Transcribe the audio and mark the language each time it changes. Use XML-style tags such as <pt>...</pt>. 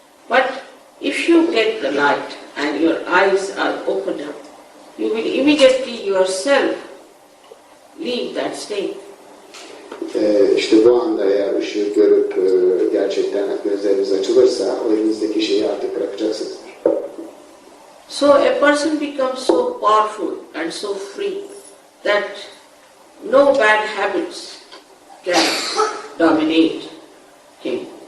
<en>But if you get the light and your eyes are opened up, you will immediately yourself leave that state.</en> <tr>İşte bu anda eğer ışığı görüp gerçekten gözleriniz açılırsa o elinizdeki şeyi artık bırakacaksınız.</tr> <en>So a person becomes so powerful and so free that no bad habits can dominate him.</en>